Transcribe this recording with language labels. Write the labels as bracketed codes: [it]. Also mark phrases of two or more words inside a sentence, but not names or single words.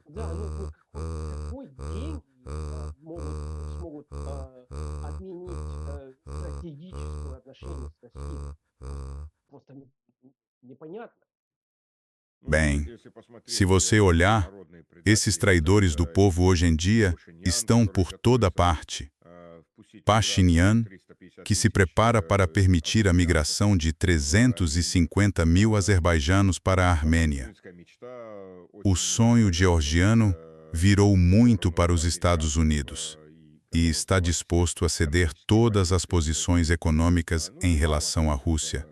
[ru] Да, ну какой деньги смогут отменить стратегическое отношение с Россией? Просто непонятно. [pt] Bem, [ru] Если посмотреть, [pt] se você olhar, [ru] народные предатели, [pt] esses traidores do povo hoje em dia estão por toda parte. Pashinyan, que se prepara para permitir a migração de 350 mil azerbaijanos para a Armênia. O sonho georgiano virou muito para os Estados Unidos e está disposto a ceder todas as posições econômicas em relação à Rússia.